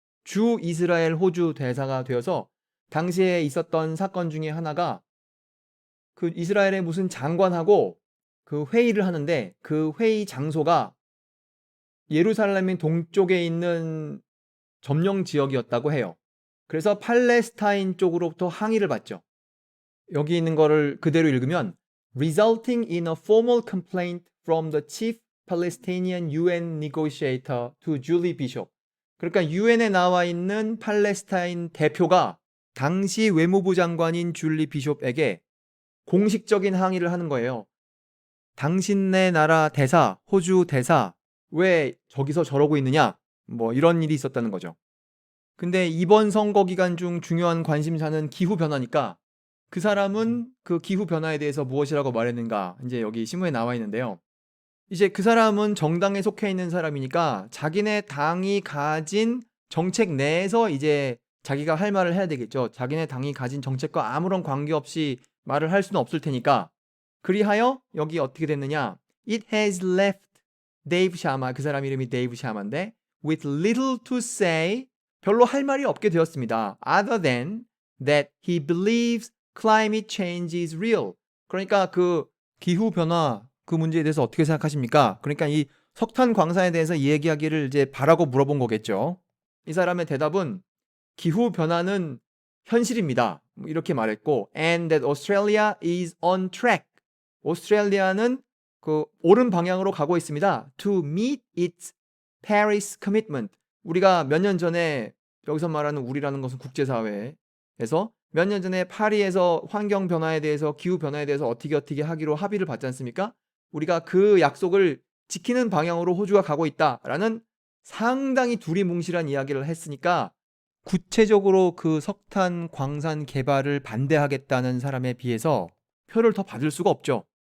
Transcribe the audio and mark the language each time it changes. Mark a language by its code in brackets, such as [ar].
[ko] 주 이스라엘 호주 대사가 되어서 당시에 있었던 사건 중에 하나가 그 이스라엘의 무슨 장관하고 그 회의를 하는데 그 회의 장소가 예루살렘의 동쪽에 있는 점령 지역이었다고 해요. 그래서 팔레스타인 쪽으로부터 항의를 받죠. 여기 있는 거를 그대로 읽으면 [en] resulting in a formal complaint from the chief Palestinian UN negotiator to Julie Bishop. [ko] 그러니까 UN에 나와 있는 팔레스타인 대표가 당시 외무부 장관인 줄리 비숍에게 공식적인 항의를 하는 거예요. 당신네 나라 대사, 호주 대사, 왜 저기서 저러고 있느냐? 뭐 이런 일이 있었다는 거죠. 근데 이번 선거 기간 중 중요한 관심사는 기후변화니까 그 사람은 그 기후변화에 대해서 무엇이라고 말했는가? 이제 여기 신문에 나와 있는데요. 이제 그 사람은 정당에 속해 있는 사람이니까 자기네 당이 가진 정책 내에서 이제 자기가 할 말을 해야 되겠죠. 자기네 당이 가진 정책과 아무런 관계없이 말을 할 수는 없을 테니까. 그리하여 여기 어떻게 됐느냐? [en] It has left Dave Sharma, [ko] 그 사람 이름이 데이브 샤마인데 [en] with little to say, [ko] 별로 할 말이 없게 되었습니다. [en] Other than that he believes climate change is real. [ko] 그러니까 그 기후변화 그 문제에 대해서 어떻게 생각하십니까? 그러니까 이 석탄 광산에 대해서 얘기하기를 이제 바라고 물어본 거겠죠. 이 사람의 대답은 기후변화는 현실입니다. 이렇게 말했고 [en] and that Australia is on track. [ko] 오스트레일리아는 그 옳은 방향으로 가고 있습니다. [en] To meet its Paris commitment. [ko] 우리가 몇 년 전에 여기서 말하는 우리라는 것은 국제사회에서 몇 년 전에 파리에서 환경 변화에 대해서 기후 변화에 대해서 어떻게 하기로 합의를 받지 않습니까? 우리가 그 약속을 지키는 방향으로 호주가 가고 있다라는 상당히 두리뭉실한 이야기를 했으니까 구체적으로 그 석탄 광산 개발을 반대하겠다는 사람에 비해서 표를 더 받을 수가 없죠.